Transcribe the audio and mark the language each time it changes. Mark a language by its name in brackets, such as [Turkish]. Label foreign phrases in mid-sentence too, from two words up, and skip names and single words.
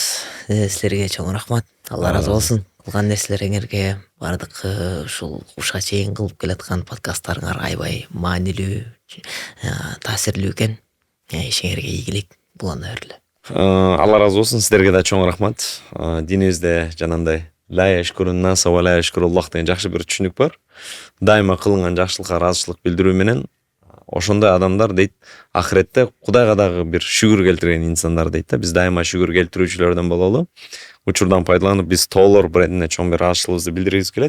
[Kyrgyz] Силерге чоң рахмат. Алла ыраазы болсун. Кылган нерселериңерге, бардык ушул ушка чейин кылып келаткан подкасттарыңар аябай маанилүү, таасирлүү экен. Ишиңерге ийгилик булана бергиле. Алла ыраазы болсун, сиздерге да чоң рахмат. Динибизде жанагындай [Arabic] لا يشكرون الناس ولا يشكر الله [Kyrgyz] деген жакшы бир түшүнүк бар. Дайыма кылынган жакшылыкка ыраазычылык билдирүү менен ошондой адамдар дейт, ахиретте Кудайга дагы бир шүгүр келтирген инсандар дейт да. Биз дайыма шүгүр келтирүүчүлөрдөн бололу. Учурдан пайдаланып биз Толор брендине чоң бир ыраазычылыгыбызды билдиргибиз келет.